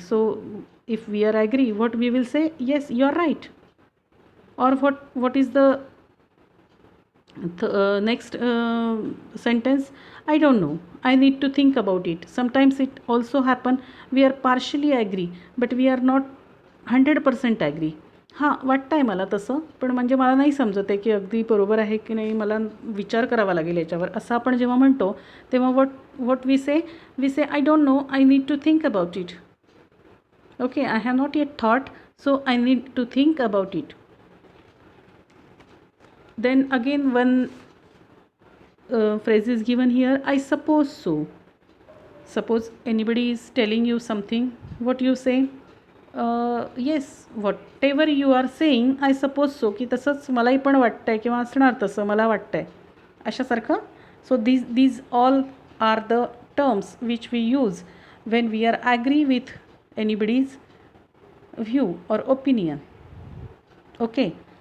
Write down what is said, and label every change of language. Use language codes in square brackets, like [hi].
[en] So if we are agree, what we will say? Yes, you are right. Or what is the next sentence? I don't know, I need to think about it. Sometimes it also happen, we are partially agree but we are not 100% agree. [mr] हां, वाटतं आहे मला तसं, पण म्हणजे मला नाही समजत आहे की अगदी बरोबर आहे की नाही, मला विचार करावा लागेल याच्यावर, असं आपण जेव्हा म्हणतो तेव्हा [en] what we say I don't know, I need to think about it. Okay, I have not yet thought, so I need to think about it. Then again one phrase is given here, I suppose so. Suppose anybody is telling you something, what you say? Yes, whatever you are saying, I suppose so, [mr] की तसंच मलाही पण वाटतं आहे किंवा असणार तसं मला वाटतं आहे, अशासारखं. [en] So these all are the terms which we use when we are agree with anybody's view or opinion. Okay.